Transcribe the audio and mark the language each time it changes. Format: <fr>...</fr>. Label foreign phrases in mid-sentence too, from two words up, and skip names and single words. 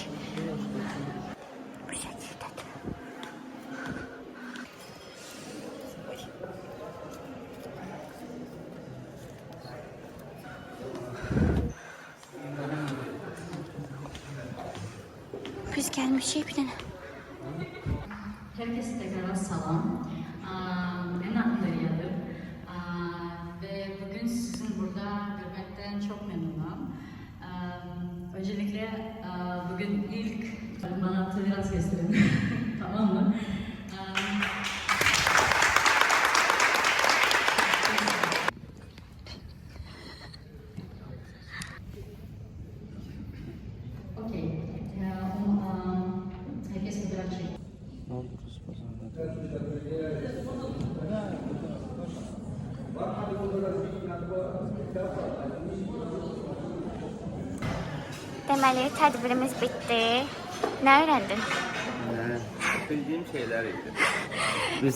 <az>Bu şəkildədir. Biz gelmişik bir dənə.</az> <tr>Herkese tekrar salam. Ben Antalya'dım. Ve bugün sizin burada görmekten çok memnunum. Öncelikle bugün ilk bana tolerans gösterin. Tamam mı? Okey. Herkes fotoğraf çekiyor. Ne oldu kız pazarda?</tr> <az>Deməli, tədbirimiz bitdi. Nə öyrəndin?</az> <tr>Bildiyim şeyler idi. Biz</tr>